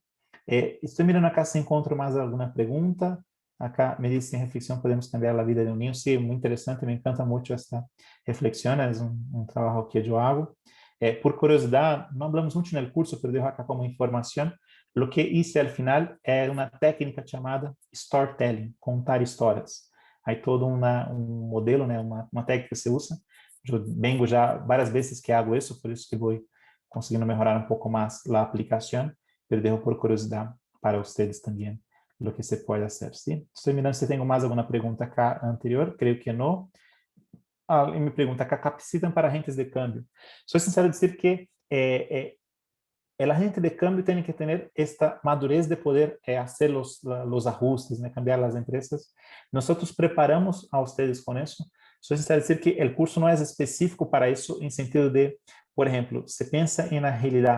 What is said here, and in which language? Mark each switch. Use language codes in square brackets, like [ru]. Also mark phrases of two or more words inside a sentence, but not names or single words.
[es] Estoy mirando acá si encuentro más alguna pregunta. Acá me dice, en reflexión podemos cambiar la vida de un niño. Sí, muy interesante, me encanta mucho esta reflexión, es un trabajo que yo hago. Por curiosidad, no hablamos mucho en el curso, pero dejo acá como información. Lo que hice al final [pt] é uma técnica chamada storytelling, contar histórias. Aí todo um modelo, né, uma técnica que se usa. Eu vengo já várias vezes que hago isso, por isso que vou conseguindo melhorar um pouco mais a aplicação, [es] pero dejo [pt] por curiosidade para vocês também lo que se pode fazer, ¿sí? Estou mirando se tenho mais alguma pergunta acá anterior, creio que não. E me pergunta acá, capacitam para agentes de câmbio. Sou sincero dizer que [es] el agente de cambio tiene que tener esta madurez de poder hacer los ajustes, ¿no? Cambiar las empresas. Nosotros preparamos a ustedes con eso. Soy sincero decir que el curso no es específico para eso en sentido de, por ejemplo, se piensa en agilidad.